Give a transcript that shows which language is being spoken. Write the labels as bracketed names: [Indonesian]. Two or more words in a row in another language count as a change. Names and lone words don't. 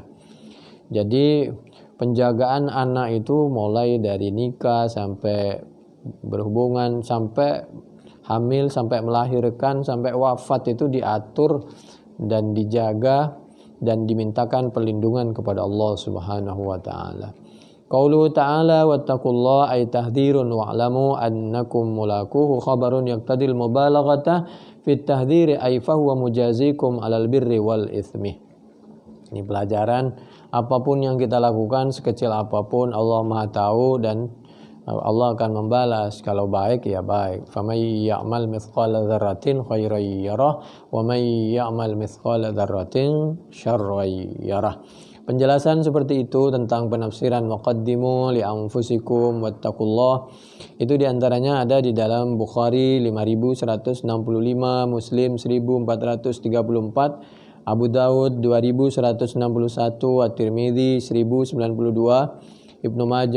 [Indonesian] Jadi penjagaan anak itu mulai dari nikah sampai berhubungan sampai hamil sampai melahirkan sampai wafat itu diatur dan dijaga dan dimintakan perlindungan kepada Allah [Arabic] سبحانه وتعالى. قوله تعالى واتقوا الله أي تحذير واعلموا أنكم ملاقوه خبر يقتضي المبالغة في التحذير أي فهو مجازيكم على البر والإثم. [Indonesian] Ini pelajaran apapun yang kita lakukan sekecil apapun Allah Maha tahu dan Allah akan membalas kalau baik ya baik. [Arabic] فمن يعمل مثقال ذرة خيرا يره ومن يعمل مثقال ذرة شرا يره. [Indonesian] Penjelasan seperti itu tentang penafsiran [Arabic] مقدمو لأنفسكم واتقوا الله [Indonesian] itu diantaranya ada di dalam Bukhari 5165, Muslim 1434, Abu Daud 2161, At-Tirmidzi 1092, Ibnu Majah